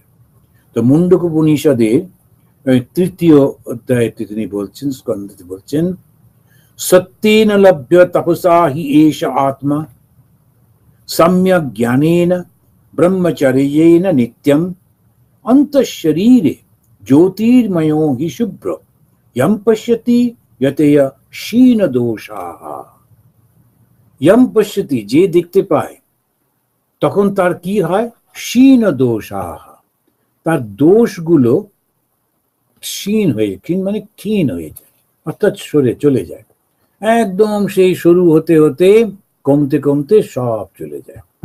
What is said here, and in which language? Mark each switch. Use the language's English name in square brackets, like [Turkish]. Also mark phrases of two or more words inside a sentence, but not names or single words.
[Bangla] তো মুন্ডক উপনিষদের 3য় অধ্যায়তে তিনি বলছেন, স্কন্ধতে বলছেন, [Sanskrit] সত্যেন লভ্য তপসা হি এষ আত্মা সম্যক জ্ঞানেন ব্রহ্মচর্যেন নিত্যম অন্তঃশরীরে জ্যোতির্মयो হি শুভ্র यम पश्यति यतय क्षीण दोषाः। यम पश्यति, [Bangla] যে দেখতে পায়, তখন তার কি হয়? [Sanskrit] ক্ষীণ দোষাः, [Bangla] তার দোষগুলো ক্ষীণ হয়ে, ক্ষীণ মানে ক্ষীণ হয়ে যায়, অর্থাৎ সরে চলে যায়। একদম সেই শুরু হতে হতে কমতে কমতে সব চলে যায়।